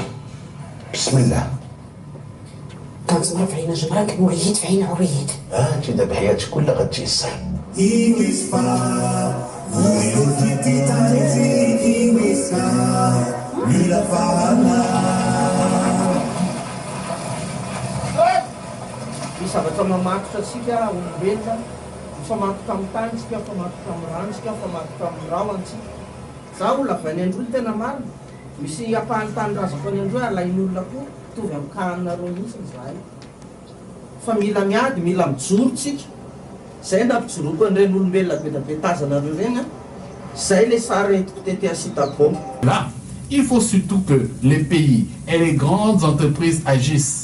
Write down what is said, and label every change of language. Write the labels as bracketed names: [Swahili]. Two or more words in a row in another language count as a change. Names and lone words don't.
[Arabic] بسم الله. كان زمان في عينا جمرك وليت في عين عريت. انت دابا حياتك كلها غتيسر. [Malagasy] Zavatra mamatotra antsika olombelona, mifamatotra amin'ny tany tsika, mifamatotra amin'ny rano tsika, mifamatotra amin'ny rahoantsika. Zaho olona avy any Androy tena marina. Misy ampahany tany razako any Androy alain'olona koa mitovy amin'ny kahanareo mihitsy zahay. Fa mila miady, mila mijoro tsika. Zay nampijoroako an'ireny olombelona be da be tazanareo reny. Zay le sary entiko tety asitako. [French] Là, il faut surtout que les pays et les grandes entreprises agissent.